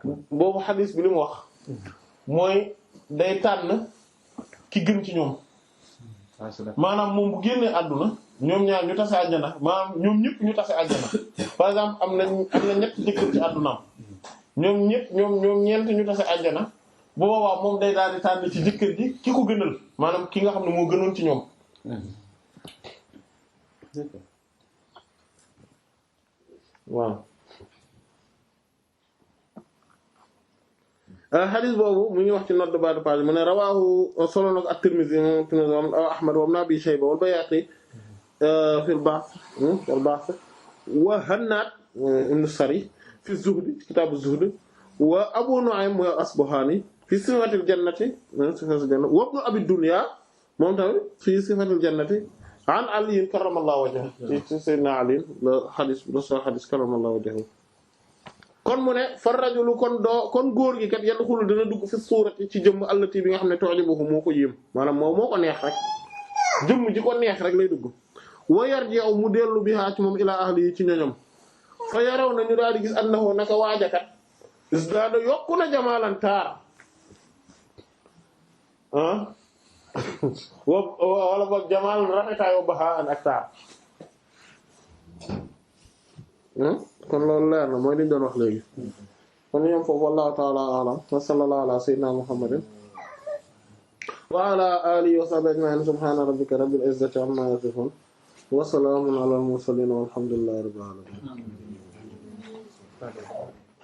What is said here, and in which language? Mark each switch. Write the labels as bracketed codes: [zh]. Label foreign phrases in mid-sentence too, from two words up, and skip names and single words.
[wo] boobu xadis bi li mu wax mooy day tànn ki gën ci ñoom maanaam moom bu génnee àdduna ñoom ñaar ñu tase àjjana maanaam ñoom ñëpp ñu tase àjjana [fr] par exemple [wo] am na ñett jëkkër ci àddunaam ñoom ñeent ñu tase àjjana bu boobaa moom day daal di tànn ci jëkkër ji ki ko gënal maanaam ki nga xam ne moo gënoon ci ñoom waaw xadis boobu mu ngi wax ci [fr] note de bas de page [wo] mu ne rawaahu solo na ko at-Tirmidhi moom Ahmad wa Ibn Abi Shayba wal Bayhaqi fil Ba'th wa Hannad ibn Sari [ar] في الزهد كتاب الزهد وأبو نعيم والأصبهاني في صفة الجنة وابن أبي الدنيا [wo] moom tamit [ar] في صفة الجنة عن علي كرم الله [wo] wajhahu ci Sayyidina Ali la xadis la soo xadis [ar] كرم الله وجهه [wo] kon mu ne [ar] فالرجل [wo] kon góor gi kat yadxulu dina dugg [ar] في صورة [wo] ci jëmm allati bi nga xam ne tu'jibuhu moo ko yéem maanaam moo ko neex rek jëmm ji ko neex rek lay dugg [ar] ويرجع [wo] mu dellu biha ci moom [ar] إلى أهل [wo] yi ci ñoñom fa yaraw na ñu daal di gis annahu naka waajakat isdaada yokku na jamaalan taar wala boog jamaal rafetaay [ar] وبهاء [wo] ak taar kon loolu leer na mooy liñ doon wax léegi kon ñoom foofu [ar] والله تعالى أعلم وصلى الله على سيدنا محمد وعلى آله وصحبه أجمعين سبحان ربك رب العزة عما يصفون وسلام على المرسلين والحمد لله رب العالمين